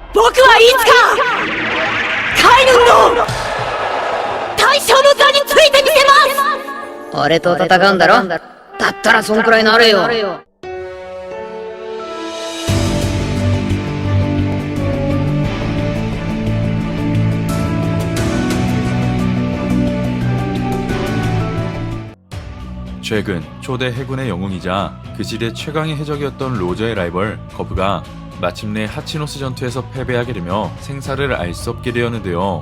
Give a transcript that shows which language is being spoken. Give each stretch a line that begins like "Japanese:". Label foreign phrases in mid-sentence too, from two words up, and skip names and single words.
Japanese: 僕はいつか海軍の大将の座についてみせます。俺と戦うんだろ。だったらそんくらいなれよ。
Korean: 최근 초대 해군의 영웅이자 그 시대 최강의 해적이었던 로저의 라이벌 거프가 마침내 하치노스 전투에서 패배하게 되며 생사를 알 수 없게 되었는데요.